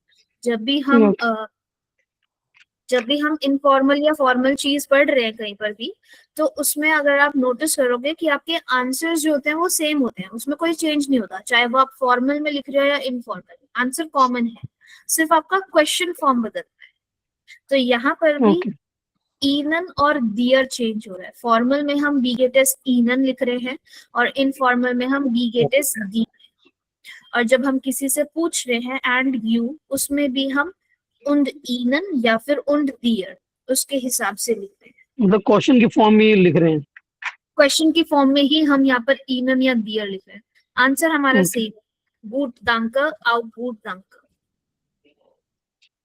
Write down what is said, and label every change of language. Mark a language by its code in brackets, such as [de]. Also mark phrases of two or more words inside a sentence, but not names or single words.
[hi] जब भी हम इनफॉर्मल या फॉर्मल चीज पढ़ रहे हैं कहीं पर भी, तो उसमें अगर आप नोटिस करोगे कि आपके आंसर्स जो होते हैं वो सेम होते हैं, उसमें कोई चेंज नहीं होता, चाहे वो आप फॉर्मल में लिख रहे हो या इनफॉर्मल, आंसर कॉमन है, सिर्फ आपका [en] question form [hi] बदलता है. तो यहाँ पर भी [en] Okay. [hi] ईनन और डियर चेंज हो रहा है. फॉर्मल में हम [de] Wie geht es Ihnen [hi] लिख रहे हैं और इनफॉर्मल में हम [de] Wie geht es dir. [hi] और जब हम किसी से पूछ रहे हैं [en] and you, [hi] उसमें भी हम [de] und ihnen [hi] या फिर [de] und dir [hi] उसके हिसाब से लिख रहे हैं. मतलब क्वेश्चन की फॉर्म में लिख रहे हैं. क्वेश्चन की फॉर्म में ही हम यहाँ पर ihnen या dir लिख रहे हैं. आंसर हमारा [en] Okay. [hi] सेम, [de] gut danke, auch gut danke.